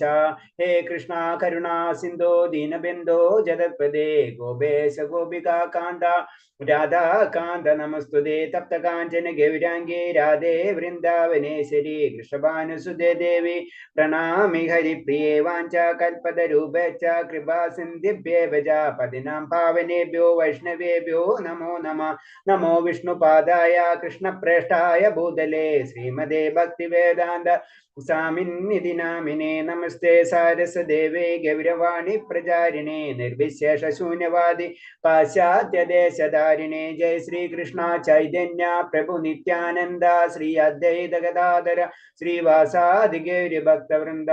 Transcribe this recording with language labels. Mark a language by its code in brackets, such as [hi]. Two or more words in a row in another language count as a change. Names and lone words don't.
[sa] ഹേ കൃഷ്ണ കരുണാ സിന്ധോ ദീനബന്ധോ ജഗത്പദേ ഗോപേശ ഗോപികാ കാന്ത രാധാ കാന്ത നമസ്തുതേ. തപ്ത കാഞ്ചന ഗൗരാംഗേ രാധേ വൃന്ദാവനേശ്വരി കൃഷ്ണഭാനുസുതേ ദേവി പ്രണാമി ഹരിപ്രിയേ. വാഞ്ച കൽപതരൂപേച്ഛ കൃപാ സിന്ധിഭ്യേവ ച പതിനാം പാവനേഭ്യോ വൈഷ്ണവേഭ്യോ നമോ നമഃ. നമോ വിഷ്ണുപാദായ കൃഷ്ണപ്രേഷ്ഠായ ഭൂതലേ ശ്രീമദേ ഭക്തിവേദാന്ത സ്വാമിന്നിധി നാമിനേ. നമസ്തേ സാരസ്വദേവേ ഗൗരവാണി പ്രചാരിണേ നിർവിശേഷ ശൂന്യവാദി പാശ്ചാത്യദേശധാരിണേ. ജയ ശ്രീകൃഷ്ണ ചൈതന്യ പ്രഭു നിത്യാനന്ദ ശ്രീ അദ്വൈത ഗദാധര ശ്രീവാസാദി ഗൗരി ഭക്തവൃന്ദ.